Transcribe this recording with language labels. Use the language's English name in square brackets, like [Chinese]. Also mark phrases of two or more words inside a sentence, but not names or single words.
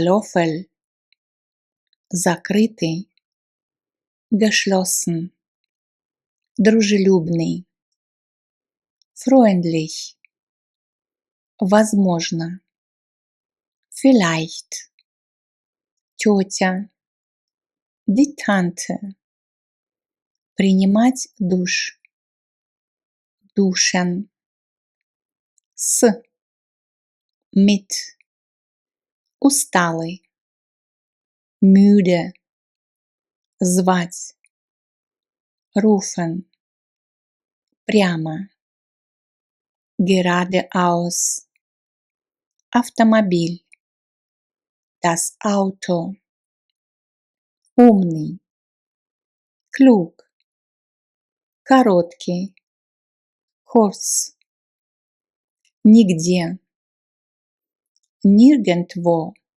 [German] Löffel, закрытый, geschlossen, дружелюбный, freundlich, возможно, vielleicht, тетя, die Tante, [Russian] принимать душ, duschen, с, [German] mit, усталый, müde, звать, rufen, прямо, geradeaus, автомобиль, das Auto, умный, klug, короткий, kurz, нигде, nirgendwo,